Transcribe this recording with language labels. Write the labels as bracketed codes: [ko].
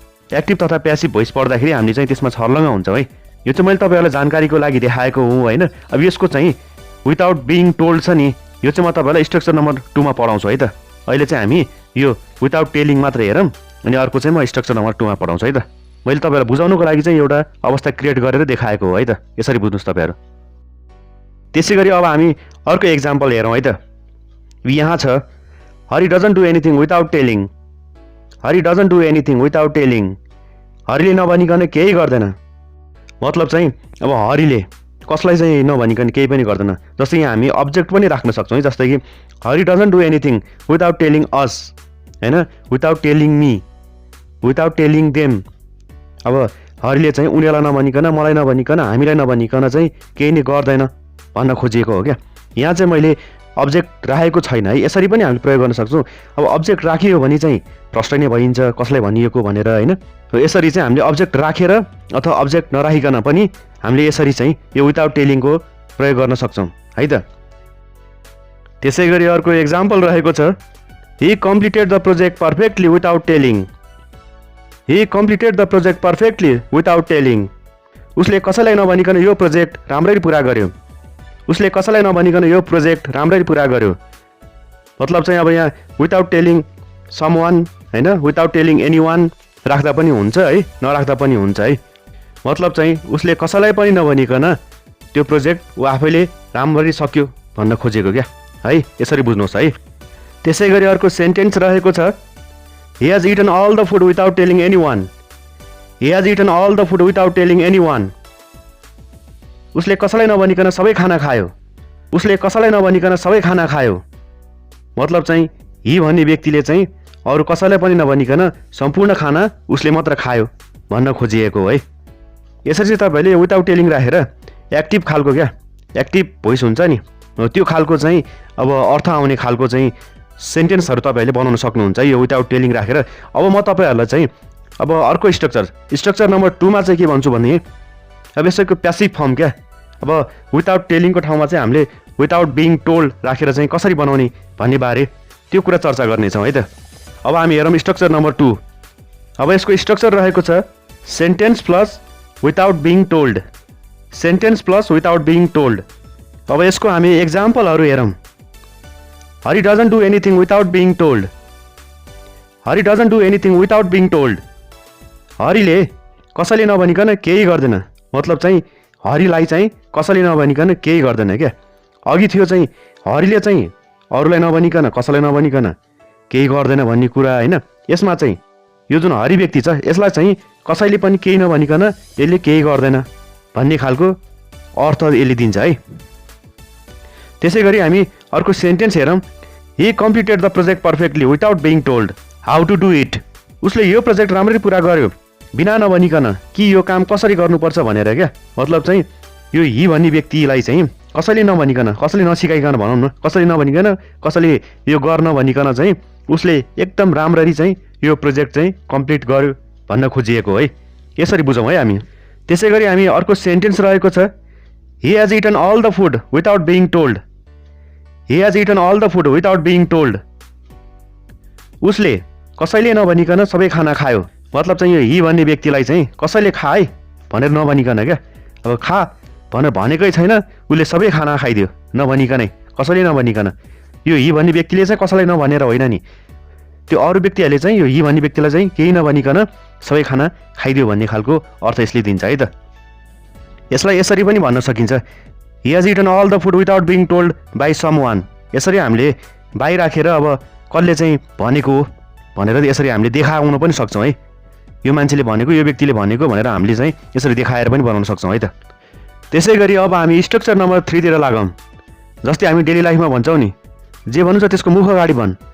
[ne] Active तथा passive voice पढ्दाखेरि हामीले चाहिँ त्यसमा छर्लङ्ग हुन्छौँ है। यो चाहिँ मैले तपाईहरुलाई जानकारीको लागि देखाएको हुँ हैन। अब यसको चाहिँ विदाउट बिइङ टोल्ड छ नि, यो चाहिँ म तपाईहरुलाई स्ट्रक्चर नम्बर 2 मा पढाउँछु है त। अहिले चाहिँ हामी यो विदाउट टेलिङ मात्र हेरौँ, अनि अर्को चाहिँ म स्ट्रक्चर नम्बर 2 मा पढाउँछु है त। मैले तपाईहरुलाई बुझाउनको लागि चाहिँ एउटा अवस्था क्रिएट गरेर देखाएको हो है त। यसरी बुझ्नुस् तपाईहरु। त्यसैगरी अब हामी अर्को एक्जाम्पल हेरौँ है त। यहाँ छ [en] Hari doesn't do anything without telling. Hari doesn't do anything without telling. [ne] हरिले नभनिकन केही गर्दैन। मतलब चाहिँ अब हरिले कसलाई चाहिँ नभनिकन केही पनि गर्दैन। जस्तै यहाँ हामी अब्जेक्ट पनि राख्न सक्छौँ है। जस्तै कि [en] Hari doesn't do anything without telling us [ne] हैन, [en] Without telling me, without telling them. [ne] अब हरिले चाहिँ उनीहरूलाई नभनिकन, मलाई नभनिकन, हामीलाई नभनिकन चाहिँ केही नै गर्दैन भन्न खोजिएको हो क्या। यहाँ चाहिँ मैले अब्जेक्ट राखेको छैन है। यसरी पनि हामीले प्रयोग गर्न सक्छौँ। अब अब्जेक्ट राखियो भने चाहिँ प्रश्न नै भइन्छ कसलाई भनिएको भनेर हैन। यसरी चाहिँ हामीले अब्जेक्ट राखेर अथवा अब्जेक्ट नराखिकन पनि हामीले यसरी चाहिँ यो विदाउट टेलिङको प्रयोग गर्न सक्छौँ है त। त्यसैगरी अर्को एक्जाम्पल रहेको छ [en] He completed the project perfectly without telling. He completed the project perfectly without telling. [ne] उसले कसैलाई नभनिकन यो प्रोजेक्ट राम्ररी पुरा गर्यो। उसले कसैलाई नभनिकन यो प्रोजेक्ट राम्ररी पुरा गर्यो। मतलब चाहिँ अब यहाँ विदाउट टेलिङ समवान हैन, विदाउट टेलिङ एनीवान राख्दा पनि हुन्छ है, नराख्दा पनि हुन्छ है। मतलब चाहिँ उसले कसैलाई पनि नभनिकन त्यो प्रोजेक्ट ऊ आफैले राम्ररी सक्यो भन्न खोजेको क्या है। यसरी बुझ्नुहोस् है। त्यसैगरी अर्को सेन्टेन्स रहेको छ [en] he has eaten all the food without telling anyone. He has eaten all the food without telling anyone. [ne] उसले कसैलाई नभनिकन सबै खाना खायो. उसले कसैलाई नभनिकन सबै खाना खायो. मतलब चाहिँ ही भन्ने व्यक्तिले चाहिँ अरू कसैलाई पनि नभनिकन सम्पूर्ण खाना उसले मात्र खायो भन्न खोजिएको है. यसरी चाहिँ तपाईले विदाउट टेलिङ राखेर एक्टिभ खालको एक्टिभ भोइस हुन्छ नि त्यो खालको चाहिँ अब अर्थ आउने खालको चाहिँ सेन्टेन्सहरु तपाईले बनाउन सक्नुहुन्छ यो विदाउट टेलिङ राखेर. अब म तपाईहरुलाई चाहिँ अब अर्को स्ट्रक्चर नम्बर 2 मा चाहिँ के भन्छु भने अब यसको प्यासिभ फर्म अब विदाउट टेलिङको ठाउँमा चाहिँ हामीले विदाउट बीइङ टोल्ड राखेर चाहिँ कसरी बनाउने भन्ने बारे त्यो कुरा चर्चा गर्ने छौं है त. अब हामी हेरौं स्ट्रक्चर नम्बर 2. अब यसको स्ट्रक्चर रहेको छ sentence plus without being told. Sentence plus without being told. अब यसको हामी एक्जाम्पलहरु हेरौं. [en] Hari doesn't do anything without being told. Hari doesn't do anything without being told. [ne] हरिले कसैले नभनिकन केही गर्दैन. मतलब चाहिँ हरिलाई चाहिँ कसैले नभनिकन केही गर्दैन के. अघि थियो चाहिँ हरिले चाहिँ अरूलाई नभनिकन कसैलाई नभनिकन केही गर्दैन भन्ने कुरा हैन. यसमा चाहिँ यो जुन हरि व्यक्ति छ यसलाई चाहिँ कसैले पनि केही नभनिकन यसले केही गर्दैन भन्ने खालको अर्थ यसले दिन्छ है. त्यसैगरी हामी अर्को सेन्टेन्स हेरौं. [en] He completed the project perfectly without being told how to do it. [ne] उसले यो प्रोजेक्ट राम्ररी पूरा गर्यो बिना नभनिकन कि यो काम कसरी गर्नुपर्छ भनेर क्या. मतलब चाहिँ यो ही भन्ने व्यक्तिलाई चाहिँ कसैले नभनिकन कसैले नसिकाइकन भनौं न कसैले नभनिकन कसैले यो गर्न भनिकन चाहिँ उसले एकदम राम्ररी चाहिँ यो प्रोजेक्ट चाहिँ कम्प्लिट गर्यो भन्न खोजिएको है. यसरी बुझौं है हामी. त्यसैगरी हामी अर्को सेन्टेन्स रहेको छ [en] He has eaten all the food without being told. He has eaten all the food without being told. [ne] उसले कसैले नभनिकन सबै खाना खायो. मतलब चाहिँ यो ही भन्ने व्यक्तिलाई चाहिँ कसैले खाए भनेर नभनिकन क्या. अब खा भनेर भनेकै छैन उसले सबै खाना खाइदियो नभनिकनै कसैले नभनिकन. यो ही भन्ने व्यक्तिले चाहिँ कसैलाई नभनेर होइन नि त्यो अरू व्यक्तिहरूले चाहिँ यो ही भन्ने व्यक्तिलाई चाहिँ केही नभनिकन सबै खाना खाइदियो भन्ने खालको अर्थ यसले दिन्छ है त. यसलाई यसरी पनि भन्न सकिन्छ [en] He has eaten all the food without being told by someone. [ne] यसरी हामीले बाइ राखेर अब कसले चाहिँ भनेको भनेर यसरी हामीले देखाउन पनि सक्छौं है. यो मान्छेले भनेको यो व्यक्तिले भनेको भनेर हामीले चाहिँ यसरी देखाएर पनि बनाउन सक्छौं है त. त्यसैगरी अब हामी स्ट्रक्चर नम्बर 3 तिर लागौं. जस्तै हामी डेली लाइफमा भन्छौं नि जे भन्नु छ त्यसको मुख अगाडि भन्.